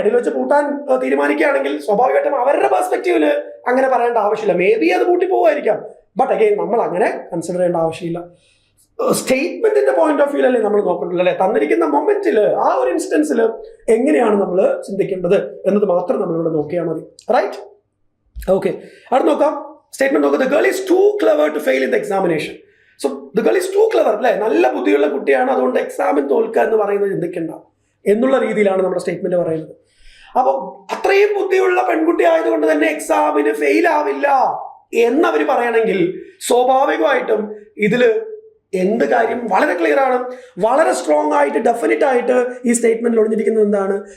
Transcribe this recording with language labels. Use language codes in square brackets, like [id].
[ml] ഇടയിൽ വെച്ച് പൂട്ടാൻ തീരുമാനിക്കുകയാണെങ്കിൽ സ്വാഭാവികമായിട്ടും അവരുടെ പെർസ്പെക്റ്റീവില് അങ്ങനെ പറയേണ്ട ആവശ്യമില്ല. മേ ബി അത് പൂട്ടി പോവായിരിക്കാം. ബട്ട് അഗെയിൻ നമ്മൾ അങ്ങനെ കൺസിഡർ ചെയ്യേണ്ട ആവശ്യമില്ല. സ്റ്റേറ്റ്മെന്റിന്റെ പോയിന്റ് ഓഫ് വ്യൂ അല്ലേ നമ്മൾ നോക്കണ്ടല്ലോ. തന്നിരിക്കുന്ന മൊമെന്റിൽ ആ ഒരു ഇൻസ്റ്റൻസിൽ എങ്ങനെയാണ് നമ്മൾ ചിന്തിക്കേണ്ടത് എന്നത് മാത്രം നമ്മളിവിടെ നോക്കിയാൽ മതി. റൈറ്റ്? ഓക്കെ, അവിടെ നോക്കാം. സ്റ്റേറ്റ്മെന്റ് നോക്കുക. [en] The girl is too clever to fail in the examination. So the girl is too clever, [ml] നല്ല ബുദ്ധിയുള്ള കുട്ടിയാണ്, അതുകൊണ്ട് എക്സാമിൻ തോൽക്കുക എന്ന് പറയുന്നത് ചിന്തിക്കണ്ട എന്നുള്ള രീതിയിലാണ് നമ്മുടെ സ്റ്റേറ്റ്മെന്റ് പറയുന്നത്. അപ്പോൾ അത്രയും ബുദ്ധിയുള്ള പെൺകുട്ടി ആയതുകൊണ്ട് തന്നെ എക്സാമിന് ഫെയിൽ ആവില്ല എന്നവർ പറയണമെങ്കിൽ സ്വാഭാവികമായിട്ടും ഇതില് എന്ത് കാര്യം വളരെ ക്ലിയർ ആണ്, വളരെ സ്ട്രോങ് ആയിട്ട് ഡെഫിനറ്റ് ആയിട്ട് ഈ സ്റ്റേറ്റ്മെന്റിൽ ഒളിഞ്ഞിരിക്കുന്നത് എന്താണ്?